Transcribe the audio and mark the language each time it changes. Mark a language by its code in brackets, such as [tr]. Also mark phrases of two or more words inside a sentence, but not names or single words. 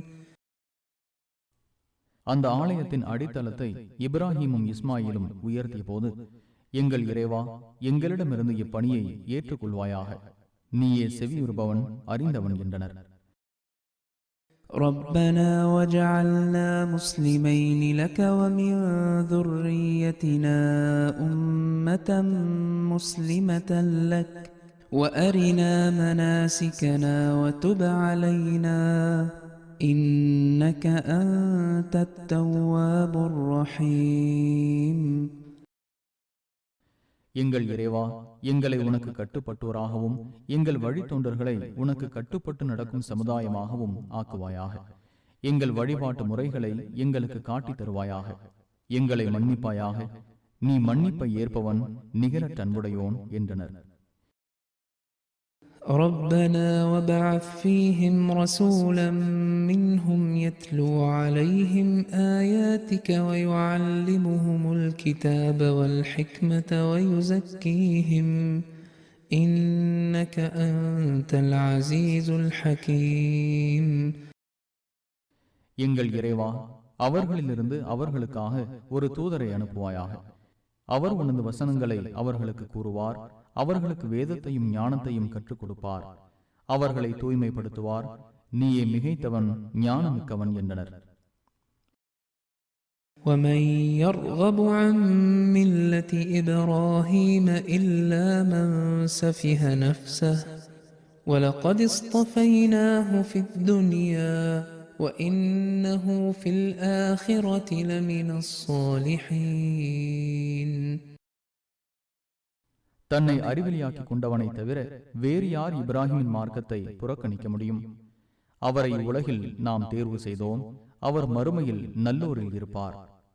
[ta] அந்த ஆலயத்தின் அடித்தளத்தை இப்ராஹிமும் இஸ்மாயிலும் உயர்த்திய போது, எங்கள் இறைவா, எங்களிடமிருந்து இப்பணியை ஏற்றுக்கொள்வாயாக, நீயே செவியுறுபவன் அறிந்தவன் என்றனர். [ar] ربنا واجعلنا مسلمين لك ومن ذريتنا أمة مسلمة لك وأرنا مناسكنا وتب علينا إنك أنت التواب الرحيم. [ta] எங்கள் இறைவா, எங்களை உனக்கு கட்டுப்பட்டோராகவும் எங்கள் வழித்தொண்டர்களை உனக்கு கட்டுப்பட்டு நடக்கும் சமுதாயமாகவும் ஆக்குவாயாக. எங்கள் வழிபாட்டு முறைகளை எங்களுக்கு காட்டித் தருவாயாக. எங்களை மன்னிப்பாயாக. நீ மன்னிப்பை ஏற்பவன் நிகரற்ற அன்புடையோன் என்றனர். [ar] ربنا وابعث فيهم رسولا منهم يتلو عليهم آياتك ويعلمهم الكتاب والحكمة ويزكيهم إنك أنت العزيز الحكيم. [ta] எங்கள் இறைவா, அவர்களிலிருந்து அவர்களுக்காக ஒரு தூதரை அனுப்புவாயாக. அவர் உனது வசனங்களை அவர்களுக்கு கூறுவார். அவர்களுக்கு வேதத்தையும் ஞானத்தையும் கற்றுக் கொடுப்பார். அவர்களை தூய்மைப்படுத்துவார். நீயே மிகைத்தவன், ஞானமிக்கவன் என்றனர். [ar] وَمَنْ يَرْغَبُ عَنْ مِلَّةِ إِبْرَاهِيمَ إِلَّا مَنْ سَفِهَ نَفْسَهُ وَلَقَدِ اصْطَفَيْنَاهُ فِي الدُّنْيَا وَإِنَّهُ فِي الْآخِرَةِ لَمِنَ الصَّالِحِينَ. [ta] தன்னை அறிவிலியாக்கி கொண்டவனை தவிர வேறு யார் இப்ராஹிமின் மார்க்கத்தை புறக்கணிக்க முடியும்? அவரை உலகில் நாம் தேர்வு செய்தோம். அவர் மறுமையில் நல்லோரில் இருப்பார்.